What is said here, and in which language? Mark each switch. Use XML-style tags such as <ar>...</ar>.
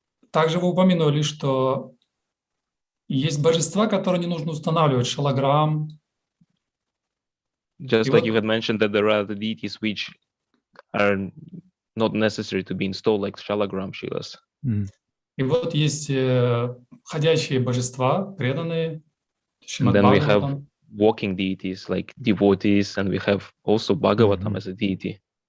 <ru>Также вы упомянули, что есть божества, которые не нужно устанавливать, шалограмм.</ru> <en>Just like you had mentioned that there are the deities which are not necessary to be installed, like Shalagram Shilas.</en> <ru>И вот есть ходящие божества, преданные,</ru> <en>And then we have walking deities like devotees, and we have also Bhagavatam as a deity.</en>